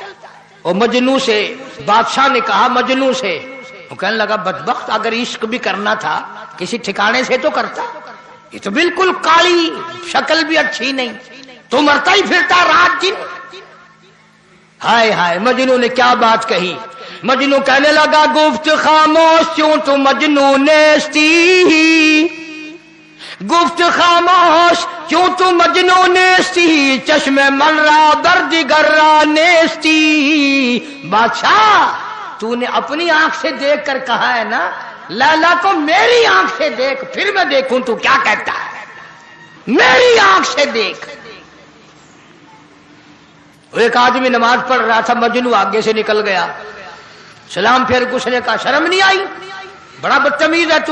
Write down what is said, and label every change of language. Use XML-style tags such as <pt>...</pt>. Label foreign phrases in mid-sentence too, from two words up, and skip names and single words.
<ur>اور مجنو سے بادشاہ نے کہا، مجنو سے، وہ کہنے لگا بدبخت اگر عشق بھی کرنا تھا کسی ٹھکانے سے تو کرتا، یہ تو بالکل کالی، شکل بھی اچھی نہیں، تو مرتا ہی پھرتا رات دن۔ ہائے ہائے، مجنو نے کیا بات کہی، مجنو کہنے لگا</ur> <fa>گفت خاموش کیوں تو مجنو نیستی، گفت خاموش کیوں تو مجنو نیستی، چشم من را بردگر را نیستی۔</fa> <ur>بادشاہ تو نے اپنی آنکھ سے دیکھ کر کہا ہے نا لیلا کو میری آنکھ سے دیکھ، پھر میں دیکھوں تو کیا کہتا ہے، میری آنکھ سے دیکھ۔ ایک آدمی نماز پڑھ رہا تھا، مجنو آگے سے نکل گیا، سلام پھیر کے اس نے کہا شرم نہیں آئی، بڑا بدتمیز ہے تو۔</ur>